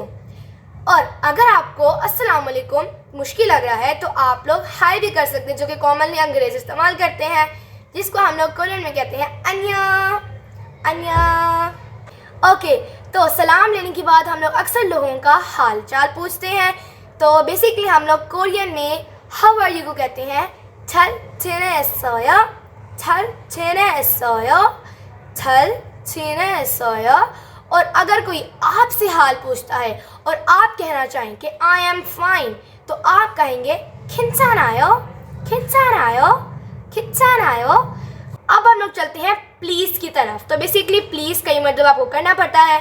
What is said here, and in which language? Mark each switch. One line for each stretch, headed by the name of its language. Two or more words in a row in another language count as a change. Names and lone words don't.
Hindi: और अगर आपको
Arabic: السلام عليكم
Hindi: मुश्किल लग रहा है तो आप लोग हाय भी कर सकते हैं, जो कि कॉमनली अंग्रेज इस्तेमाल करते हैं, जिसको हम लोग कोरियन में कहते हैं
Korean: 안녕, 안녕.
Hindi: ओके, तो सलाम लेने के बाद हम लोग अक्सर लोगों का हाल चाल पूछते हैं। तो बेसिकली हम लोग कोरियन में
English: how are you
Hindi: को कहते हैं
Korean: 잘 지냈어요, 잘 지냈어요, 잘 지냈어요।
Hindi: और अगर कोई आपसे हाल पूछता है और आप कहना चाहें कि
English: I am fine,
Hindi: तो आप कहेंगे
Korean: 괜찮아요, 괜찮아요, 괜찮아요।
Hindi: अब हम लोग चलते हैं प्लीज़ की तरफ। तो बेसिकली प्लीज़ कई मतलब आपको करना पड़ता है।